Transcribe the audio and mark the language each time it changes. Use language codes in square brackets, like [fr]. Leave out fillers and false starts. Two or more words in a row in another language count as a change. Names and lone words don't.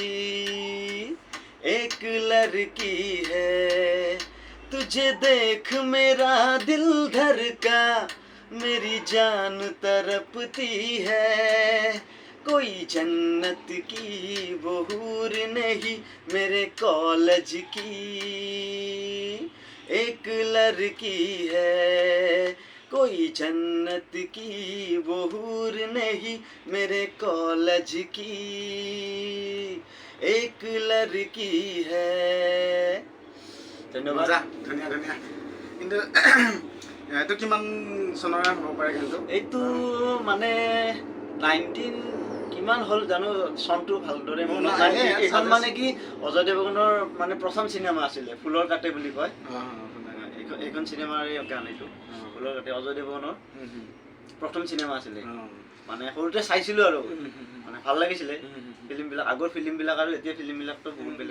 [hi] एक लड़की है तुझे देख मेरा दिल धड़का मेरी जान तरपती है कोई जन्नत की वो हूर नहीं मेरे कॉलेज की एक लड़की है कोई जन्नत की वो हूर नहीं मेरे कॉलेज की एक लड़की है [as] ধন্যবাদ ধুনীয়া কিন্তু এইটো কিমান চনৰ হ'ব পাৰে কিন্তু এইটো মানে 19 কিমান হ'ল জানো চনটো ভালদৰে মনত নাই এইখন মানে কি অজয় দেৱগণৰ মানে প্ৰথম চিনেমা আছিলে ফুলৰ কাটে বুলি কয় এইখন চিনেমাৰ গান এইটো ফুলৰ কাটে অজয় দেৱগণৰ প্ৰথম চিনেমা আছিলে মানে সৰুতে চাইছিলোঁ আৰু মানে ভাল লাগিছিলে ফিল্মবিলাক, আগৰ ফিল্মবিলাক আৰু এতিয়া ফিল্মবিলাকতো বহুত বেলেগ